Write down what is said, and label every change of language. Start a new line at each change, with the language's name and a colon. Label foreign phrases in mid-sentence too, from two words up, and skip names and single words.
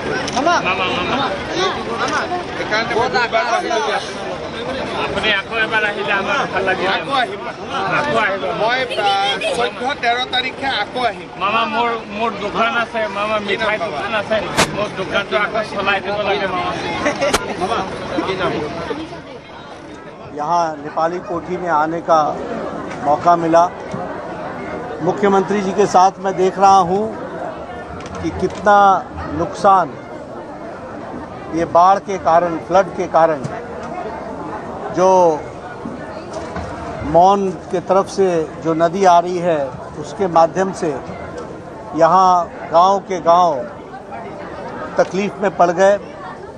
Assamese: আপুনি আকৌ এবাৰ আহিলে আমাৰ ভাল লাগিব আকৌ আহিম মই 14-13 তাৰিখে আকৌ আহিম মামা মোৰ দোকান আছে মামা মিঠাই দোকান আছে মোৰ দোকানটো আকৌ চলাই দিব লাগে মামা
Hindi: यहाँ नेपाली कोठी में आने का मौका मिला मुख्यमंत्री जी के साथ मैं देख रहा हूँ कि कितना नुकसान ये बाढ़ के कारण फ्लड के कारण जो मौन के तरफ से जो नदी आ रही है उसके माध्यम से यहाँ गांव के गांव तकलीफ़ में पड़ गए।